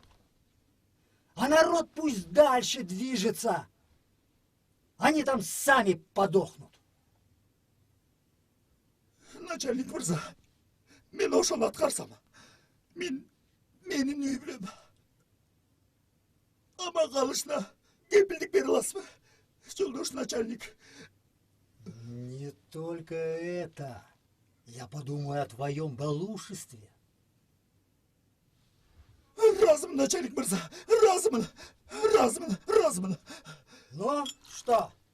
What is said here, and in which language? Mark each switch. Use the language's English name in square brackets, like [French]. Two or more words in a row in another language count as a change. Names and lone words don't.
[Russian] А народ пусть дальше движется. Они там сами подохнут. [Kyrgyz] Начальник мырза, мен ошону аткарсам, менин үй билем. Ама калышына кепилдик бере аласызбы, жолдош начальник? [Russian] Не только это. Я подумаю о твоем балушестве. Разумно, начальник мырза, разумно. Ну, что?